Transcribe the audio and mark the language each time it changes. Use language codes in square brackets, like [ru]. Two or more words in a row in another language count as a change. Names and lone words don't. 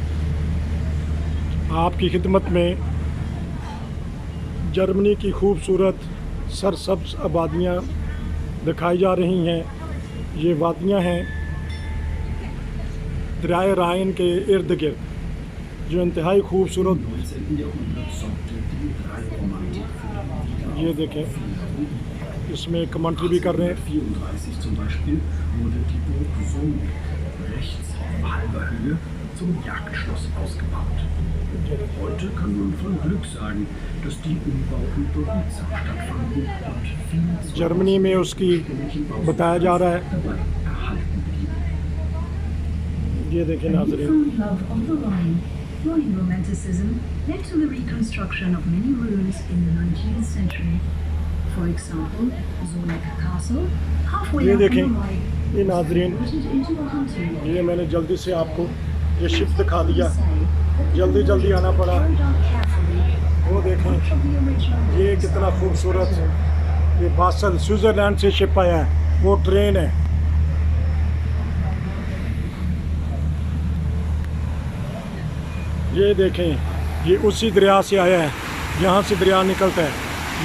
[ur] آپ کی خدمت میں جرمنی کی خوبصورت سرسبز آبادیاں دکھائی جا رہی ہیں. یہ وادیاں ہیں دریائے رائن کے ارد گرد جو انتہائی خوبصورت. یہ دیکھیں، اس میں کمنٹری بھی کر رہے ہیں. [de] Heute kann man von Glück sagen, dass die Umbauten behutsam stattfanden und viel [ur] جرمنی میں اس کی بتایا جا رہا ہے. یہ دیکھیں ناظرین, [en] Growing romanticism led to the reconstruction of many ruins in the 19th century. For example, Zurich Castle, halfway [ur] یہ [en] up on the [ur] دیکھیں, [en] right, [ur] یہ ناظرین, [en] converted into a hunting lodge. [ur] یہ میں نے جلدی سے آپ کو یہ شپ دکھا دیا، جلدی آنا پڑا. وہ دیکھیں یہ کتنا خوبصورت، یہ باسل سوئٹزرلینڈ سے شپ آیا ہے، وہ ٹرین ہے. یہ دیکھیں، یہ اسی دریا سے آیا ہے، یہاں سے دریا نکلتا ہے.